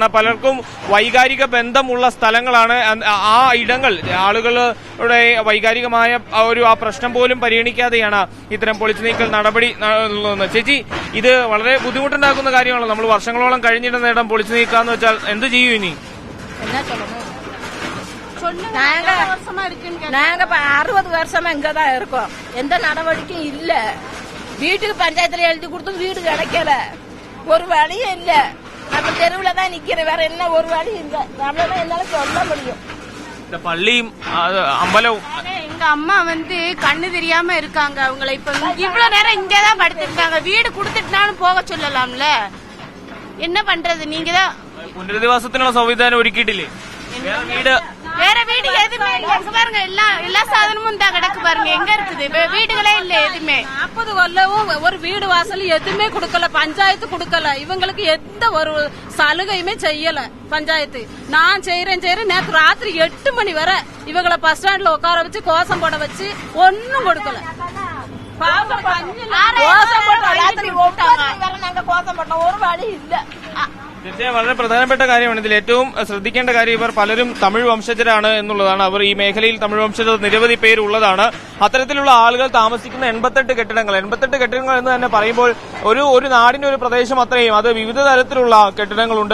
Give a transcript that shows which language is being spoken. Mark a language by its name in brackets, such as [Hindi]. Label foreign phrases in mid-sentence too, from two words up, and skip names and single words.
[Malayalam] പലർക്കും വൈകാരിക ബന്ധമുള്ള സ്ഥലങ്ങളാണ് ആ ഇടങ്ങൾ. ആളുകളുടെ വൈകാരികമായ ആ പ്രശ്നം പോലും പരിഗണിക്കാതെയാണ് ഇത്തരം പൊളിച്ചു നീക്കൽ നടപടി. ചേച്ചി, ഇത് വളരെ ബുദ്ധിമുട്ടുണ്ടാക്കുന്ന കാര്യമാണല്ലോ. നമ്മൾ വർഷങ്ങളോളം കഴിഞ്ഞിട്ട് നേടാൻ പൊളിച്ചു നീക്കാന്ന് വെച്ചാൽ എന്ത് ചെയ്യും ഇനി? [Tamil] நாங்க 60 வருஷமா இங்கதான் இருக்கோம். எந்த நடவடிக்கையும் இல்ல. வீட்டுக்கு பஞ்சாயத்துல எழுதி கொடுத்து வீடு கிடைக்கல. ஒரு வழியும் இல்ல. நம்ம தெருவுல தான் நிக்கிறேன். வேற என்ன ஒரு வழி இல்ல. அவ்வளவுதான் என்னால சொல்ல முடியும். இந்த பள்ளியும் அம்பலவும் எங்க அம்மா கண்ணு தெரியாம இருக்காங்க. அவங்களை இப்ப இவ்வளவு நேரம் இங்கதான் படுத்திருக்காங்க. வீடு கொடுத்துட்டுனாலும் போக சொல்லலாம்ல. என்ன பண்றது? நீங்க தான் [Malayalam] പുനരധിവാസത്തിനുള്ള സംവിധാനം ഒരുക്കിയിട്ടില്ലേ? വീട് [Tamil] வேற வீடு எதுவுமே இல்ல. பாருங்க, எல்லா சாதனமும் இந்த கிடக்கு பாருங்க. எங்க இருக்குது வீடுகளே இல்ல. எதுவுமே 40 கொல்லவும் ஒரு வீடு வாசல் எதுவுமே கொடுக்கல. பஞ்சாயத்து கொடுக்கல. இவங்களுக்கு எந்த ஒரு சலுகையுமே செய்யல பஞ்சாயத்து. நான் செய்யறேன் நேற்று ராத்திரி 8 மணி வரை இவங்களை பஸ் ஸ்டாண்ட்ல உட்கார வச்சு கோசம் போட வச்சு ஒன்னும் கொடுக்கல. ஒரு வழி இல்ல. [Malayalam] തീർച്ചയായും വളരെ പ്രധാനപ്പെട്ട കാര്യമാണ്. ഇതിൽ ഏറ്റവും ശ്രദ്ധിക്കേണ്ട കാര്യം, ഇവർ പലരും തമിഴ് വംശജരാണ് എന്നുള്ളതാണ്. അവർ ഈ മേഖലയിൽ തമിഴ് വംശജർ നിരവധി പേരുള്ളതാണ്. അത്തരത്തിലുള്ള ആളുകൾ താമസിക്കുന്ന 88 കെട്ടിടങ്ങൾ എന്ന് തന്നെ പറയുമ്പോൾ ഒരു നാടിന്റെ ഒരു പ്രദേശം അത്രയും, അത് വിവിധ തരത്തിലുള്ള കെട്ടിടങ്ങളുണ്ട്.